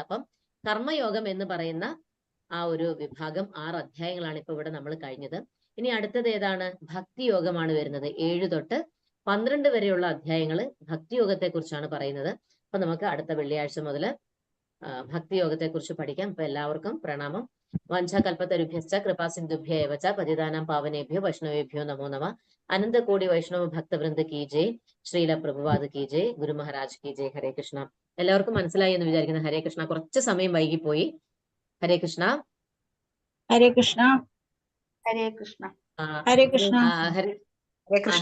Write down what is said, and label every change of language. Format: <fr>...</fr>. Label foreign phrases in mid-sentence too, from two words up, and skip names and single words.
<ml>അപ്പം കർമ്മയോഗം എന്ന് പറയുന്ന ആ ഒരു വിഭാഗം 6 അധ്യായങ്ങളാണ് ഇപ്പൊ ഇവിടെ നമ്മൾ കഴിഞ്ഞത്. ഇനി അടുത്തത് ഏതാണ്? ഭക്തിയോഗമാണ് വരുന്നത്. 7 തൊട്ട് 12 വരെയുള്ള അധ്യായങ്ങൾ ഭക്തിയോഗത്തെ കുറിച്ചാണ് പറയുന്നത്. അപ്പൊ നമുക്ക് അടുത്ത വെള്ളിയാഴ്ച മുതൽ ഭക്തിയോഗത്തെ കുറിച്ച് പഠിക്കാം. അപ്പൊ എല്ലാവർക്കും പ്രണാമം.</ml> <sa>വാഞ്ചാകൽപതരുഭ്യശ്ച കൃപാസിന്ധുഭ്യ ഏവ ച പതിതാനാം പാവനേഭ്യോ വൈഷ്ണവേഭ്യോ നമോ നമഃ.</sa> <hi>अनंतकोटि वैष्णव भक्तवृंद की जय, श्रील प्रभुपाद की जय, गुरु महाराज की जय.</hi> <sa>ഹരേ കൃഷ്ണ.</sa> <ml>എല്ലാവർക്കും മനസ്സിലായി എന്ന് വിചാരിക്കുന്നു.</ml> <sa>ഹരേ കൃഷ്ണ.</sa> <ml>കുറച്ച് സമയം വൈകിപ്പോയി.</ml> <sa>ഹരേ കൃഷ്ണ. ഹരേ കൃഷ്ണ. ഹരേ കൃഷ്ണ. ഹരേ കൃഷ്ണ. ഹരേ കൃഷ്ണ</sa>